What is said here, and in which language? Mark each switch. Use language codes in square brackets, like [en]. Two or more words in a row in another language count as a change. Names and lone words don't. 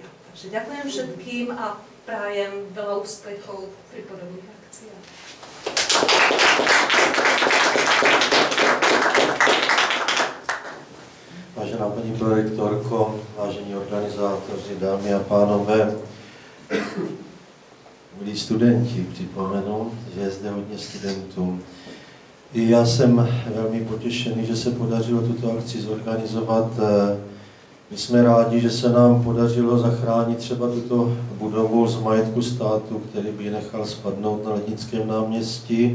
[sk] Takže ďakujem všetkým a prajem veľa úspechov pri podobných akciách. [cs] Vážená pani prorektorko, vážení organizátori, dámy a pánové, milí studenti, připomenu, že je zde hodně studentů. I já jsem velmi potěšený, že se podařilo tuto akci zorganizovat. My jsme rádi, že se nám podařilo zachránit třeba tuto budovu z majetku státu, který by nechal spadnout na Lednickém náměstí.